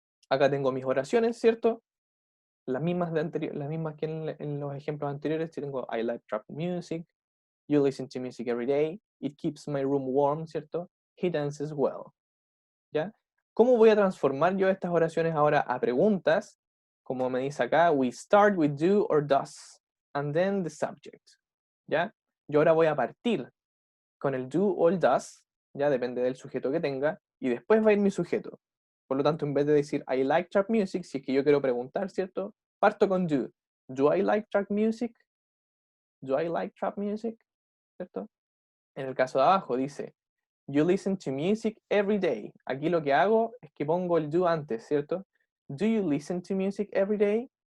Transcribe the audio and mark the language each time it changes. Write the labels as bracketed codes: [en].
[es] Acá tengo mis oraciones, ¿cierto? Las mismas, las mismas que en los ejemplos anteriores. Tengo [en] I like trap music, you listen to music every day, it keeps my room warm, [es] ¿cierto? [en] He dances well. [es] ¿Ya? ¿Cómo voy a transformar yo estas oraciones ahora a preguntas? Como me dice acá, [en] we start with do or does, and then the subject. [es] ¿Ya? Yo ahora voy a partir con el do o el does, ya depende del sujeto que tenga, y después va a ir mi sujeto. Por lo tanto, en vez de decir [en] I like trap music, [es] si es que yo quiero preguntar, ¿cierto? Parto con do. [en] Do I like trap music? Do I like trap music? [es] ¿Cierto? En el caso de abajo dice, [en] you listen to music every day. [es] Aquí lo que hago es que pongo el do antes, ¿cierto? [en] Do you listen to music every day?